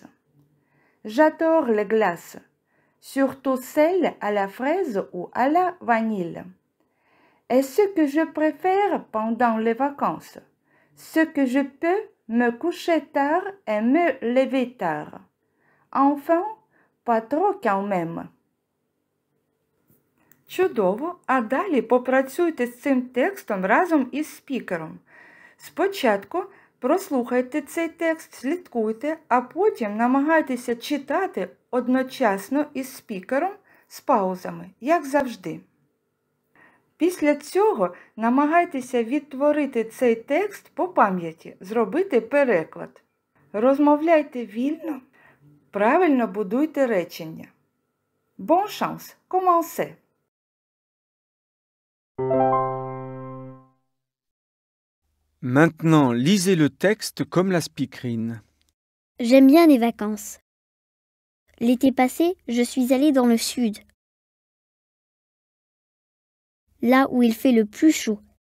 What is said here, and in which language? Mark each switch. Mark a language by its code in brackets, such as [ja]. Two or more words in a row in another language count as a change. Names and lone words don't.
[fr] J'adore les glaces, surtout celles à la fraise ou à la vanille. Et ce que je préfère pendant les vacances, ce que je peux me coucher tard et me lever tard. Enfin, pas trop quand même. [uk] Чудово, а далі попрацюйте з цим текстом разом із спікером. Спочатку прослухайте цей текст, слідкуйте, а потім намагайтеся читати одночасно із спікером з паузами, як завжди. Після цього намагайтеся відтворити цей текст по пам'яті, зробити переклад. Розмовляйте вільно, правильно будуйте речення. [fr] Bon chance, commencez! Maintenant, lisez le texte comme la speakerine. J'aime bien les vacances. L'été passé, je suis allée dans le sud, là où il fait le plus chaud.